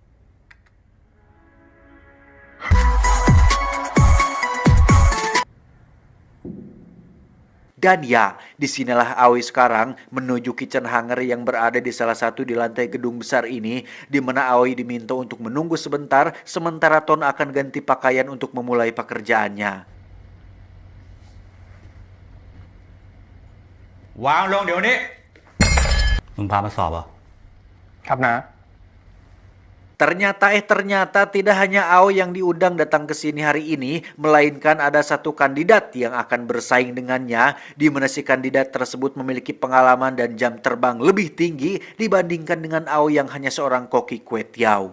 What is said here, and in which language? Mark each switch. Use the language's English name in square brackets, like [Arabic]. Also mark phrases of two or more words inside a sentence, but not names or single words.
[Indonesian] Dan ya, disinilah Aoi sekarang menuju kitchen Hanger yang berada di salah satu di lantai gedung besar ini, di mana Aoi diminta untuk menunggu sebentar, sementara Ton akan ganti pakaian untuk memulai pekerjaannya. [Thai] วางลงเดี๋ยวนี้ มึงพามาสอบเหรอ ครับนะ [Indonesian] Ternyata tidak hanya Aoi yang diundang datang ke sini hari ini, melainkan ada satu kandidat yang akan bersaing dengannya, di mana si kandidat tersebut memiliki pengalaman dan jam terbang lebih tinggi dibandingkan dengan Aoi yang hanya seorang koki kue tiaw.